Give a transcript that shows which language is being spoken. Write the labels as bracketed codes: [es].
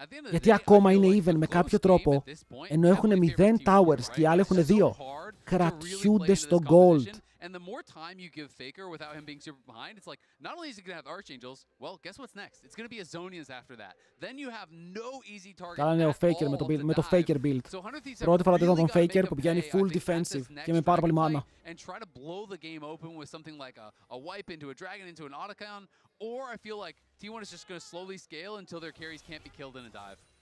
[el] Γιατί ακόμα είναι even με κάποιο τρόπο, ενώ έχουν 0 towers και οι άλλοι έχουν 2. Κρατιούνται στο gold. [en] And the more time you give Faker without him being super behind, it's like, not only is he going to have Archangels, well, guess what's next? It's going to be a Zhonya's after that. Then you have no easy target [el] Καλά είναι ο Faker με το Faker build. Πρώτη φορά είδα τον Faker που πηγαίνει full defensive και με πάρα πολύ μάνα. [en] And try to blow the game open with something like a wipe into a dragon, into an Otacon, or I feel like T1 is just going to slowly scale until their carries can't be killed in a dive.